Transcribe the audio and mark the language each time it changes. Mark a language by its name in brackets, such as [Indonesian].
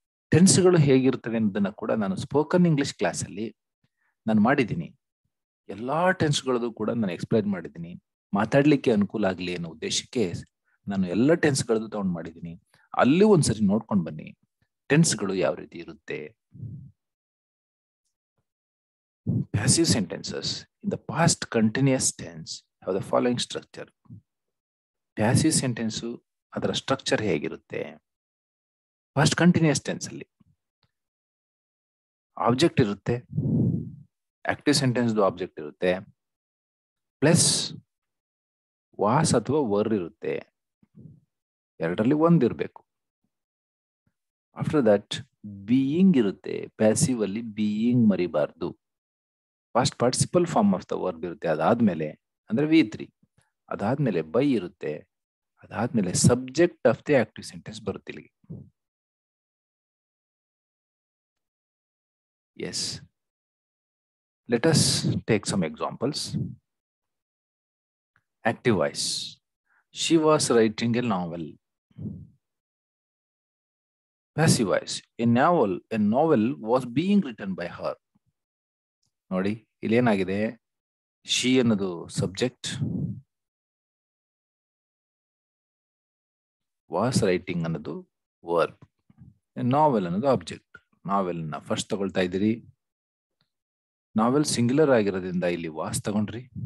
[Kannada] ಟೆನ್ಸ್ಗಳು ಹೇಗಿರ್ತವೆ ಅನ್ನೋದನ್ನ ಕೂಡ ನಾನು ಸ್ಪೋಕನ್ ಇಂಗ್ಲಿಷ್ ಕ್ಲಾಸಲ್ಲಿ ನಾನು ಮಾಡಿದ್ದೀನಿ. ಎಲ್ಲಾ ಟೆನ್ಸ್ಗಳದ್ದು ಕೂಡ ನಾನು ಎಕ್ಸ್ಪ್ಲೈನ್ ಮಾಡಿದ್ದೀನಿ. ಮಾತಾಡ್ಲಿಕ್ಕೆ ಅನುಕೂಲ ಆಗಲಿ ಅನ್ನೋ ಉದ್ದೇಶಕ್ಕೆ ನಾನು ಎಲ್ಲ ಟೆನ್ಸ್ಗಳದ್ದು ತಗೊಂಡು ಮಾಡಿದ್ದೀನಿ. ಅಲ್ಲಿ ಒಂದ್ಸರಿ ನೋಡ್ಕೊಂಡು ಬನ್ನಿ ಟೆನ್ಸ್ಗಳು ಯಾವ ರೀತಿ ಇರುತ್ತೆ. [English] Passive sentences in the past continuous tense have the following structure. [Kannada] Passive sentence ಅದರ ಸ್ಟ್ರಕ್ಚರ್ ಹೇಗಿರುತ್ತೆ? ಪಾಸ್ಟ್ ಕಂಟಿನ್ಯೂಸ್ ಟೆನ್ಸ್ ಅಲ್ಲಿ ಆಬ್ಜೆಕ್ಟ್ ಇರುತ್ತೆ. ಆಕ್ಟಿವ್ ಸೆಂಟೆನ್ಸ್ ಆಬ್ಜೆಕ್ಟ್ ಇರುತ್ತೆ, ಪ್ಲಸ್ ವಾಸ್ ಅಥವಾ ವರ್ ಇರುತ್ತೆ. ಎರಡರಲ್ಲಿ ಒಂದಿರಬೇಕು. ಆಫ್ಟರ್ ದಟ್ ಬೀಯಿಂಗ್ ಇರುತ್ತೆ. ಪ್ಯಾಸಿವ್ ಅಲ್ಲಿ being ಮರಿಬಾರ್ದು. Past participle form of the verb ಇರುತ್ತೆ. ಅದಾದ್ಮೇಲೆ ಅಂದ್ರೆ V3. ಅದಾದ್ಮೇಲೆ ಬೈ ಇರುತ್ತೆ. ಅದಾದ್ಮೇಲೆ subject of the active sentence ಬರುತ್ತೆ ಇಲ್ಲಿಗೆ. [English] Yes, let us take some examples. Active voice. She was writing a novel. Passive voice. A novel was being written by her. [Kannada] ನೋಡಿ, ಇಲ್ಲೇನಾಗಿದೆ? She ಅನ್ನೋದು ಸಬ್ಜೆಕ್ಟ್, ವಾಸ್ ರೈಟಿಂಗ್ ಅನ್ನೋದು verb, ನಾವೆಲ್ ಅನ್ನೋದು object. ನಾವೆಲ್ ನ first ತಗೊಳ್ತಾ ಇದ್ದೀರಿ. ನಾವೆಲ್ singular ಆಗಿರೋದ್ರಿಂದ ಇಲ್ಲಿ ವಾಸ್ ತಗೊಂಡ್ರಿ.